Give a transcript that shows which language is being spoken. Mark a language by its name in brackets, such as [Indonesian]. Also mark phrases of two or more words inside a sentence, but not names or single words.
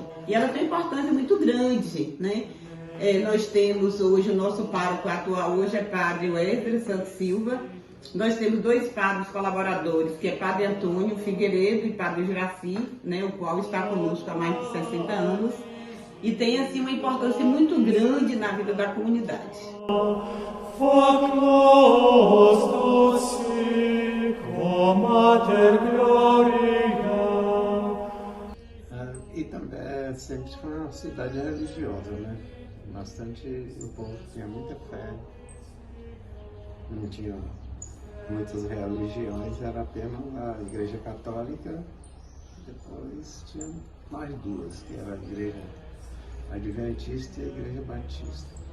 [Portuguese] E ela tem uma importância muito grande, né? Nós temos hoje o nosso pároco atual, hoje é Padre Wesley Santos Silva. Nós temos 2 padres colaboradores, que é Padre Antônio Figueiredo e Padre Juraci, né, o qual está conosco há mais de 60 anos. E tem, assim, uma importância muito grande na vida da comunidade. [Latin] Fac nos dulci, cum mater gloria. [Portuguese] E também sempre foi uma cidade religiosa, né? O povo tinha muita fé, não tinha muitas religiões, era apenas a Igreja Católica. Depois tinha mais 2, que era a Igreja Adventista e a Igreja Batista.